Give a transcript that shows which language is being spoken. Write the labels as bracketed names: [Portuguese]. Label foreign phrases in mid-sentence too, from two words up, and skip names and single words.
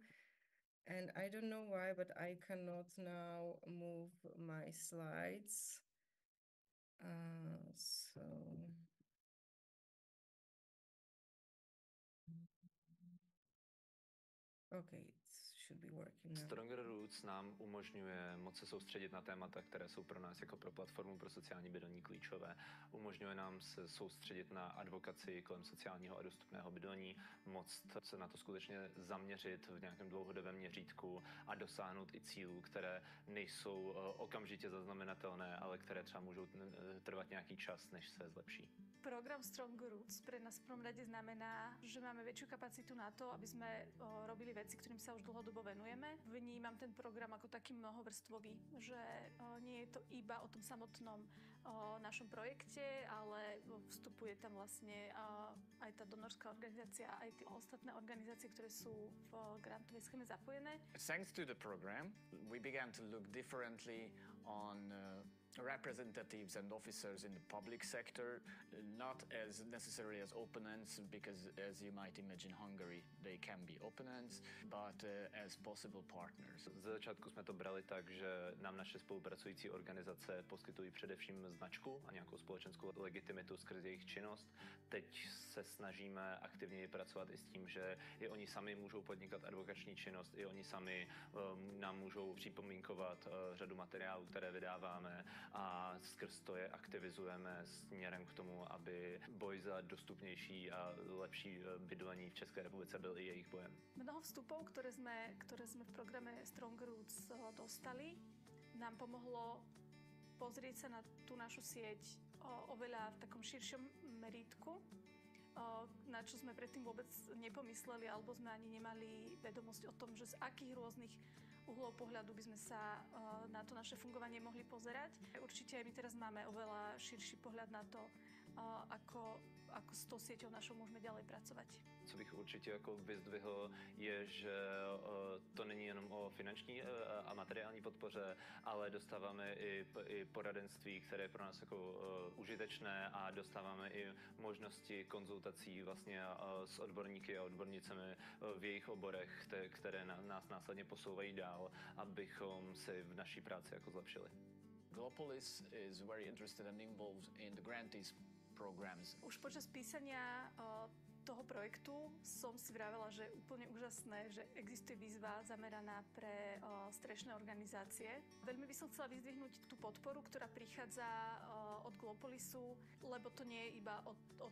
[English] And I don't know why, but I cannot now move my slides. Okay, it should be working now. [Czech] Stronger Roots nám umožňuje moc se soustředit na témata, které jsou pro nás jako pro platformu pro sociální bydlení klíčové. Umožňuje nám se soustředit na advokaci kolem sociálního a dostupného bydlení, moc se na to skutečně zaměřit v nějakém dlouhodobém měřítku a dosáhnout i cílů, které nejsou okamžitě zaznamenatelné, ale které třeba můžou trvat nějaký čas, než se zlepší. [Slovak] Program Stronger Roots pre nás v prvom rade znamená, že máme väčšiu kapacitu na to, aby sme robili veci, ktorým sa už dlhodobo venujeme. Vnímam ten program ako taký mnohovrstvový, že nie je to iba o tom samotnom našom projekte, ale vstupuje tam vlastne aj tá donorská organizácia, aj tie ostatné organizácie, ktoré sú v grantovej schéme zapojené. [English] Thanks to the program, we began to look differently on representatives and officers in the public sector, not as necessarily as opponents, because as you might imagine Hungary, they can be opponents, but as possible partners. [Czech] Z začátku jsme to brali tak, že nám naše spolupracující organizace poskytují především značku a nějakou společenskou legitimitu skrz jejich činnost. Teď se snažíme aktivněji pracovat i s tím, že i oni sami můžou podnikat advokační činnost, i oni sami nám můžou připomínkovat řadu materiálů, které vydáváme, a skrz to je aktivizujeme směrem k tomu, aby boj za dostupnější a lepší bydlení v České republice byl i jejich bojem. [Slovak] Mnoho vstupov, ktoré sme v programe Stronger Roots dostali, nám pomohlo pozrieť sa na tú našu sieť oveľa v takom širšom merítku, na čo sme predtým vôbec nepomysleli, alebo sme ani nemali vedomosť o tom, že z akých rôznych uhlov pohľadu by sme sa na to naše fungovanie mohli pozerať. Určite aj my teraz máme oveľa širší pohľad na to, ako s tou sieťou našou môžeme ďalej pracovať. [Czech] Co bych určitě jako vyzdvihl, je, že to není jenom o finanční a materiální podpoře, ale dostáváme i poradenství, které je pro nás jako užitečné, a dostáváme i možnosti konzultací vlastně s odborníky a odbornicemi v jejich oborech, které nás následně posouvají dál, abychom se v naší práci jako zlepšili. [English] Glopolis is very interested and involved in the grantees programs. [Slovak] Už počas písania toho projektu som si vravela, že je úplne úžasné, že existuje výzva zameraná pre strešné organizácie. Veľmi by som chcela vyzdvihnúť tú podporu, ktorá prichádza od Glopolisu, lebo to nie je iba o